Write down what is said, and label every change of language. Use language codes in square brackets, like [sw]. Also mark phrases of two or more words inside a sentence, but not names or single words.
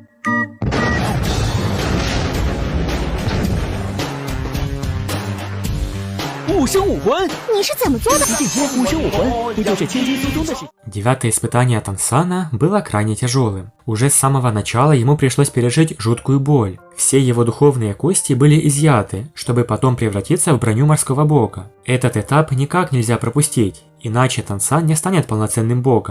[zh] 五生五魂，你是怎么做的？一进天五生五魂，不就是轻轻松松的事？ [ru] Девятое испытание Тансана было крайне тяжелым. Уже с самого начала ему пришлось пережить жуткую боль. Все его духовные кости были изъяты, чтобы потом превратиться в броню морского бога. Этот этап никак нельзя пропустить, иначе Тансан не станет полноценным богом.